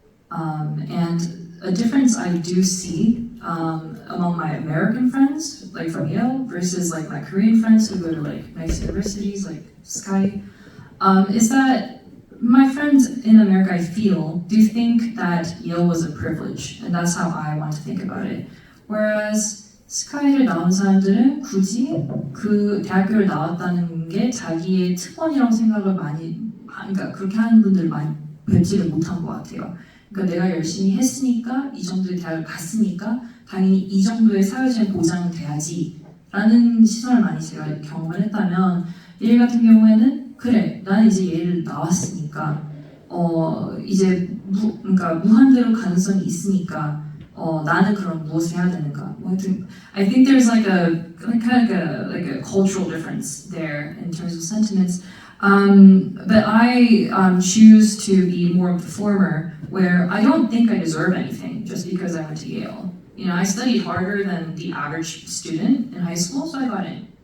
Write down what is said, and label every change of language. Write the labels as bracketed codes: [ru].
[en] And a difference I do see among my American friends, like from Yale, versus like my Korean friends who go to like nice universities like Sky, is that my friends in America, I feel, do think that Yale was a privilege, and that's how I want to think about it. [ko] Whereas 스카이를 나온 사람들은 굳이 그 대학교를 나왔다는 게 자기의 특권이라고 생각을 많이, 그러니까 그렇게 하는 분들을 많이 뵙지를 못한 것 같아요. 그러니까 내가 열심히 했으니까, 이 정도의 대학을 갔으니까 당연히 이 정도의 사회적인 보장은 돼야지 라는 시선을 많이 제가 경험을 했다면, 예일 같은 경우에는 그래, 나는 이제 예일 나왔으니까 이제 그러니까 무한대로 가능성이 있으니까 나는 그럼 무엇을 해야 되는가? [en] I think there's like a kind of like a cultural difference there in terms of sentiments. But I choose to be more of the former, where I don't think I deserve anything just because I went to Yale. You know, I studied harder than the average student in high school, so I got in.